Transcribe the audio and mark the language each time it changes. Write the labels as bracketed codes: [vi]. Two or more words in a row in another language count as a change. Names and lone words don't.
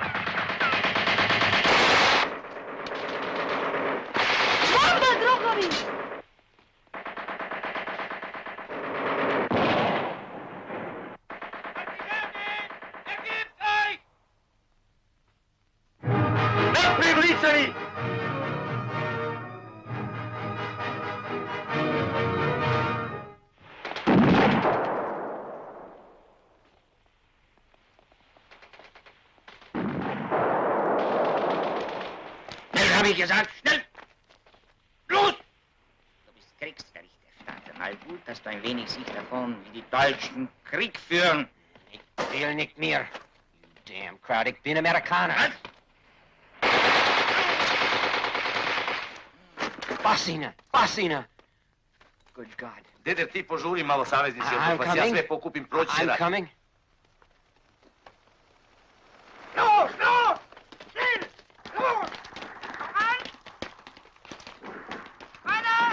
[sr] Bomba, drugovi! Nepribličeni! [de] Habe ich gesagt, schnell! Los! Du bist Kriegsberichterstatter. Mal gut, dass du ein wenig siehst davon, wie die Deutschen Krieg führen. Ich will nicht mehr. [en] You damn crowd, [de] ich bin Amerikaner. Basina! [en] Good God. [sr] Deder, ti požuri malo saveznici, [en] I'm [sr] dok vas ja [en] coming. [sr] sve pokupim, proći će [en] I'm [sr] rat. [en] coming. No! [de] Schnell! Los! An! Weiter!